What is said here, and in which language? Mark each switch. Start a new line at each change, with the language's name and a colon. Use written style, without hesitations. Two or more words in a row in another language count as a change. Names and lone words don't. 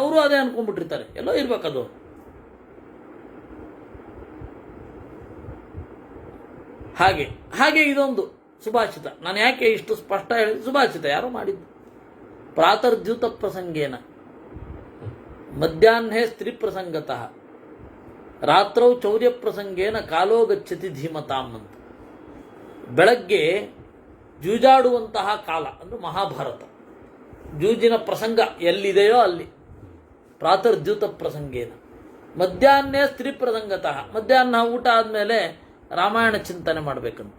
Kannada: ಅವರು ಅದೇ ಅನ್ಕೊಂಡ್ಬಿಟ್ಟಿರ್ತಾರೆ. ಎಲ್ಲೋ ಇರ್ಬೇಕದು. ಹಾಗೆ ಇದೊಂದು ಸುಭಾಷಿತ. ನಾನು ಯಾಕೆ ಇಷ್ಟು ಸ್ಪಷ್ಟ ಹೇಳಿದ? ಸುಭಾಷಿತ ಯಾರೋ ಮಾಡಿದ್ದು.
Sanskrit: ಪ್ರಾತರ್ದ್ಯೂತ ಪ್ರಸಂಗೇನ ಮಧ್ಯಾಹ್ನೇ ಸ್ತ್ರೀ ಪ್ರಸಂಗತಃ ರಾತ್ರೌ ಚೌರ್ಯ ಪ್ರಸಂಗೇನ ಕಾಲೋ ಗಚ್ಚತಿ ಧೀಮತಾಂ ಅಂತ.
Kannada: ಬೆಳಗ್ಗೆ ಜೂಜಾಡುವಂತಹ ಕಾಲ ಅಂದರೆ ಮಹಾಭಾರತ, ಜೂಜಿನ ಪ್ರಸಂಗ ಎಲ್ಲಿದೆಯೋ ಅಲ್ಲಿ
Sanskrit: ಪ್ರಾತರ್ದ್ಯೂತ ಪ್ರಸಂಗೇನ. ಮಧ್ಯಾಹ್ನೇ ಸ್ತ್ರೀ ಪ್ರಸಂಗತಃ,
Kannada: ಮಧ್ಯಾಹ್ನ ಊಟ ಆದಮೇಲೆ ರಾಮಾಯಣ ಚಿಂತನೆ ಮಾಡಬೇಕಂತೆ.